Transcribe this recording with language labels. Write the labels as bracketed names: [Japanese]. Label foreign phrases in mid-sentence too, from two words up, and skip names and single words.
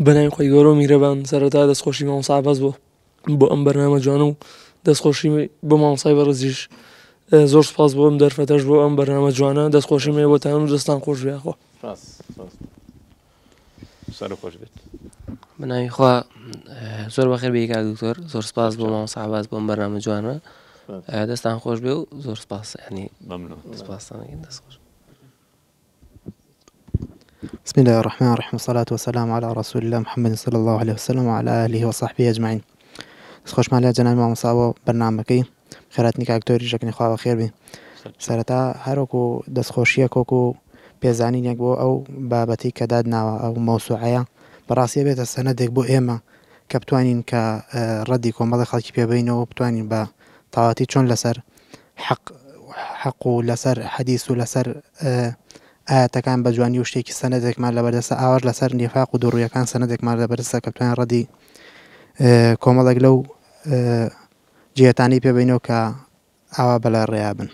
[Central Kurdish] بەناوی خۆی گەورە و میهرەبان سەرەتا دەستخۆشی مامۆستا بەس بۆ ئەم بەرنامە جوانە و دەستخۆشی بۆ مامۆستای بەڕێزیش زۆر سپاس بۆ ئەم دەرفەتەش بۆ ئەم بەرنامە جوانە دەستخۆشی مێ بۆتان و دەستان خۆش بێ خۆ سەر خۆش بێت. بەناوی خوا زۆر بەخێر بێ کاک دکتۆر زۆر سپاس بۆ مامۆستا باز بۆ ئەم بەرنامە جوانە دەستان خۆش بێ و زۆر سپاس ینی سپاستانەکەین دەستخۆش. [Arabic] بسم الله الرحمن الرحيم والصلاة والسلام على رسول الله محمد صلى الله عليه وسلم وعلى آله وصحبه أجمعين. [Central Kurdish] خوش مالا جناب مامۆستا بۆ بەرنامەکەی خێراتنی کاکتۆری ژەکنی خوا بەخێر بێ. سەرەتا هەروەکو دەستخۆشیە کۆک و پێزانینێک بۆ ئەو بابەتی کە دادناوە ئەو مەوسوعەیە بەڕاستیە بێتە سەنەدێک بۆ ئێمە کە بتوانین کە ڕەدی کۆمەڵی خەڵکی پێ بینەوە بتوانین بە تەواتی چۆن لەسەر حەق و لەسەر حەدیث و لەسەر ئاەتەکان بە جوانی و شتێکی سەنەدێکمان لەبەردەستە ئاوەش لەسەر نیفاق و دووڕوویەکان سەنەدێکمان لەبەردەستە کە بتوانین ڕەدی کۆمەڵێک لەو جێتانی پێبینەوە کە ئاوا بەلای ڕێیا بن.